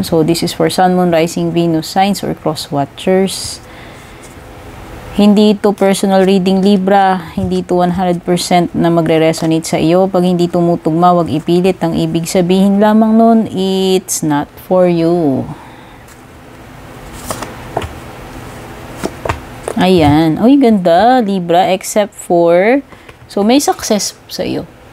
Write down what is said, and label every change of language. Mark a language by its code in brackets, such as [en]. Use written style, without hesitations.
[en] So, this is for Sun, Moon, Rising, Venus signs or cross watchers. [tl] Hindi ito personal reading, Libra. Hindi ito 100% na magre-resonate sa iyo. Pag hindi tumutugma, wag ipilit. Ang ibig sabihin lamang nun, [en] it's not for you. [tl] Ayan. Uy, ganda, Libra. Except for, so may success sa iyo.